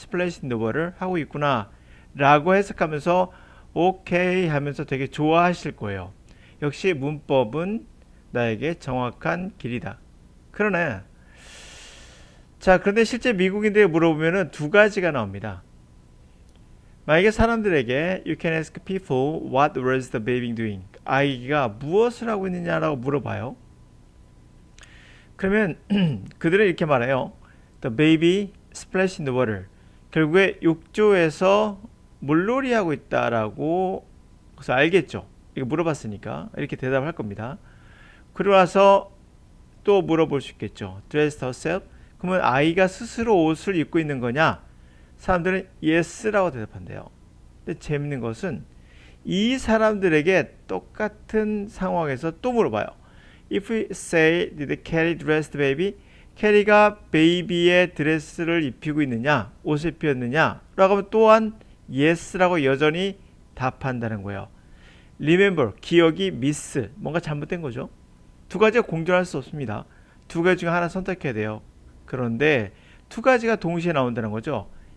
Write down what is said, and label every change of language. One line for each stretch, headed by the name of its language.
English: 스플래시 인 더 워를
Korean: 하고 있구나. 라고 해석하면서 오케이 하면서 되게 좋아하실 거예요. 역시 문법은 나에게 정확한 길이다. 그러네. 자, 그런데 실제 미국인들에 물어보면은 두 가지가 나옵니다. 만약에 사람들에게
English: You can ask people what was the baby doing?
Korean: 아이가 무엇을 하고 있느냐라고 물어봐요. 그러면 그들은 이렇게 말해요.
English: The baby splashed in the water.
Korean: 결국에 욕조에서 물놀이 하고 있다라고 그래서 알겠죠. 이거 물어봤으니까 이렇게 대답할 겁니다. 그리고 나서 또 물어볼 수 있겠죠.
English: Dressed herself.
Korean: 그러면 아이가 스스로 옷을 입고 있는 거냐? 사람들은 yes라고 대답한대요. 근데 재밌는 것은 이 사람들에게 똑같은 상황에서 또 물어봐요.
English: If we say did Carrie dress the baby?
Korean: 캐리가 베이비의 드레스를 입히고 있느냐? 옷을 입혔느냐? 라고 하면 또한 yes라고 여전히 답한다는 거예요. Remember, 기억이 miss, 뭔가 잘못된 거죠. 두 가지가 공존할 수 없습니다. 두 가지 중에 하나 선택해야 돼요. 그런데 두 가지가 동시에 나온다는 거죠.